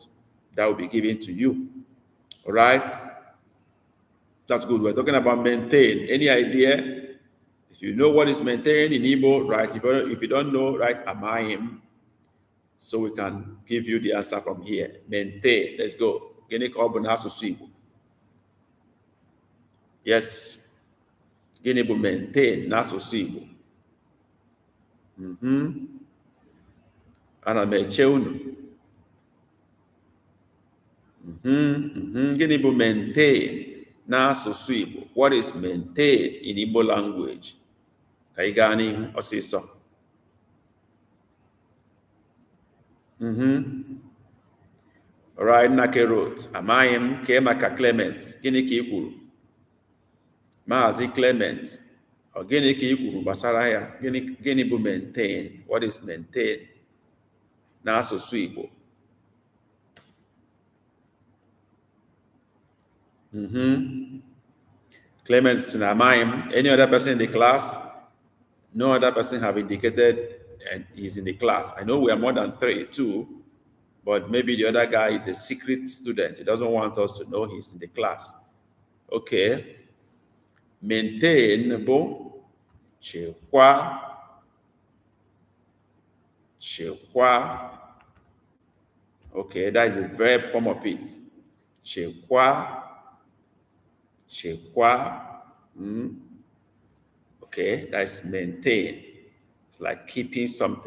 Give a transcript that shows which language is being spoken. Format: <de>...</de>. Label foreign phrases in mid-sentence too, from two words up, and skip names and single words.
<en>That will be given to you. All right. That's good. We're talking about maintain. Any idea? If you know what is maintain in Igbo, right? If you don't know, right, amayim. So we can give you the answer from here. Maintain. Let's go.</en> <ig>Gịnị ka ọ bụ n'asụsụ Igbo? Yes. Gịnị bụ maintain n'asụsụ Igbo? Ana m eche unu. Gịnị bụ maintain n'asụsụ Igbo?</ig> <en>What is maintain in Igbo language?</en> <ig>Ka anyị gaa n'ihu ọsịsọ.</ig> <en>All right, Nake wrote,</en> <ig>amaghị m ka maka Clement. Gịnị ka ị kwuru? Maazị Clement. Ọ gịnị ka ị kwuru gbasara ya? Gịnị bụ maintain?</ig> <en>What is</en> <ig>maintain n'asụsụ Igbo? Clement sị na amaghị m.</ig> <en>Any other person in the class? No other person have indicated and he's in the class. I know we are more than 3 too, but maybe the other guy is a secret student. He doesn't want us to know he's in the class.</en> <ig>Okay. Maintain bụ chekwa.</ig> <en>Okay, that is a verb form of it. Chekwa. Okay, that's maintain. It's like keeping something.</en>